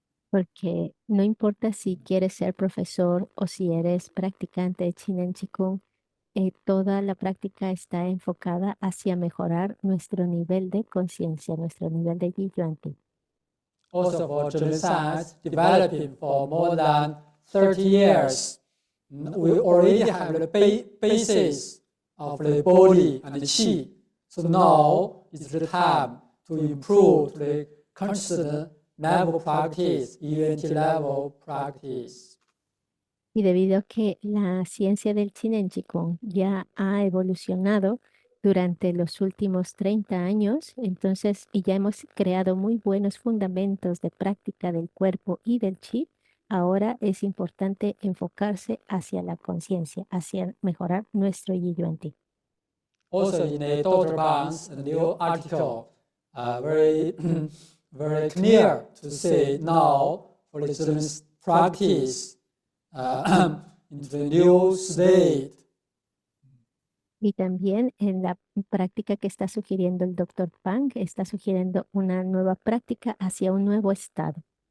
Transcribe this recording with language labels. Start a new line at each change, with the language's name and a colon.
Spanish: Porque no importa si quieres ser profesor o si eres practicante de Chinen Qigong, toda la práctica está enfocada hacia mejorar nuestro nivel de conciencia, nuestro nivel de Yi Yuan Ti.
English: Also for Zhen science, developing for more than 30 years, we already have the basis of the body and the qi. So now is the time to improve the conscious level practice, ENT level practice.
Spanish: Y debido a que la ciencia del Chinen Qigong ya ha evolucionado durante los últimos 30 años, entonces, y ya hemos creado muy buenos fundamentos de práctica del cuerpo y del chi, ahora es importante enfocarse hacia la conciencia, hacia mejorar nuestro Yi Yuan Ti.
English: Also in a Dr. Bang's new article, very, very clear to say now for the students practice into the new state.
Spanish: Y también en la práctica que está sugiriendo el doctor Pang, está sugiriendo una nueva práctica hacia un nuevo estado.